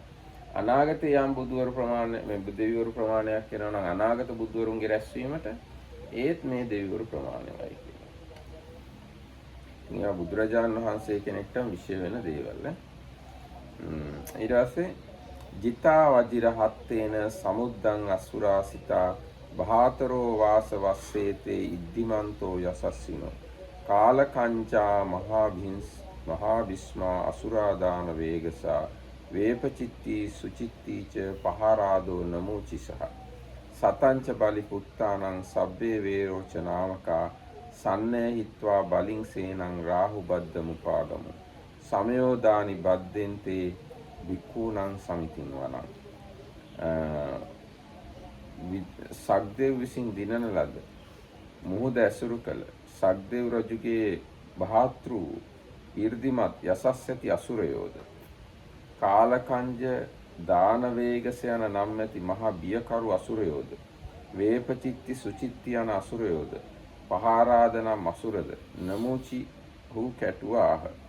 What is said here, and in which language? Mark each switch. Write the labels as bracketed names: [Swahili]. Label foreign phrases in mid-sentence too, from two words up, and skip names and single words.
[Sinhala] අනාගතේ යම් බුදුවරු ප්‍රමාණය මේ දෙවිවරු ප්‍රමාණයක් වෙනවා නම් අනාගත බුදුවරුන්ගේ රැස්වීමට ඒත් මේ දෙවිවරු ප්‍රමාණයයි කියලා. නිකන් බුදුරජාණන් වහන්සේ කෙනෙක්ට විශේෂ වෙන දේවල් ඊට පස්සේ [Pali] ජිතා වජිර හත්තේන සමුද්දං අසුරාසිතා භාතරෝ වාස වස්සේතේ ඉද්දිමන්තෝ යසස්සිනෝ කාලකංචා මහා විස්මා අසුරාදාන වේගසා වේපචිත්ති සුචිත්තිච පහරාදෝ නමෝචිසහ සතංච බලි පුත්තානං සබ්බේ වේරෝච නාමකා සන්නේ හිත්වා බලින් සේනං රාහු බද්දමුපාගමු සමයෝදානි බද්දෙන්තේ වික්ඛූණං සමිතින් වනං [Sinhala] සග්දේව විසින් දිනන ලද මුහුද ඇසුරු කළ සග්දේව රජුගේ බහාතෘ ඊර්දිමත් යසස් ඇති අසුරයෝද කාලකංජ දානවේගස යන නම් ඇති මහා බියකරු අසුරයෝද වේපචිත්ති සුචිත්ති යන අසුරයෝද පහාරාදනම් අසුරද නමුචි හු කැටුවාහ